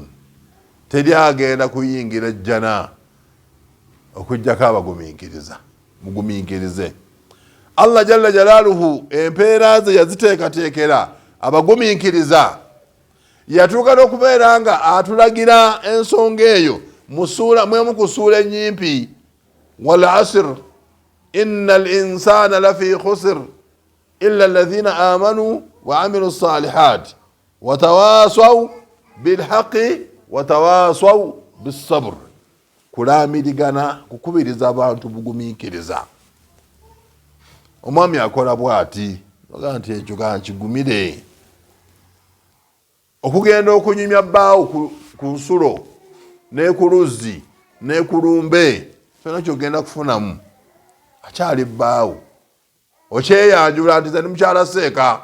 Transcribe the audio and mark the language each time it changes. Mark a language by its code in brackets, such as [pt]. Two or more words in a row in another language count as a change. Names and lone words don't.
[lg] Teri agenda kuyingira jjana okujjako abagumiikiriza. Mugumiikirize. [ar] الله جل جلاله [lg] empeera ze yaziteekateekera abagumiikiriza. Yatuuka n'okubeera nga atulagira ensonga eyo mwemu ku ssuula ennyimpi [ar] والعصر إن الإنسان لفي خسر إلا الذين آمنوا وعملوا الصالحات وتواصوا بالحق وتواصوا بالصبر. [lg] Kulaamirigana kukubiriza abantu bugumiikiriza. Omwami akola bw'ati noga nti ekyo kankigumire okugenda okunyumya bbaawo ku nsulo ne ku luzzi ne ku lumbe kyonna kyogenda kufunamu akyali bbaawo okyeyanjula nti ze ni mukyala seeka.